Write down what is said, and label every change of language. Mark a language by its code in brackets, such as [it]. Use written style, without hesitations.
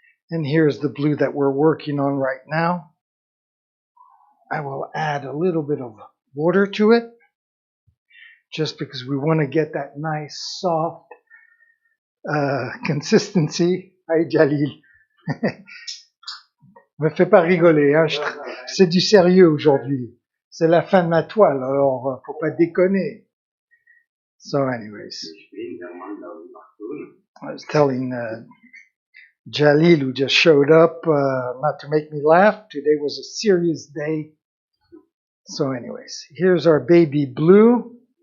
[en] And here's the blue that we're working on right now. I will add a little bit of water to it, just because we want to get that nice soft consistency. Hi Jalil. [fr] Me fais pas rigoler, hein. C'est du sérieux aujourd'hui. C'est la fin de ma toile, alors faut pas déconner. [en] So anyways, I was telling Jalil, who just showed up, not to make me laugh. Today was a serious day. So anyways, here's our baby blue.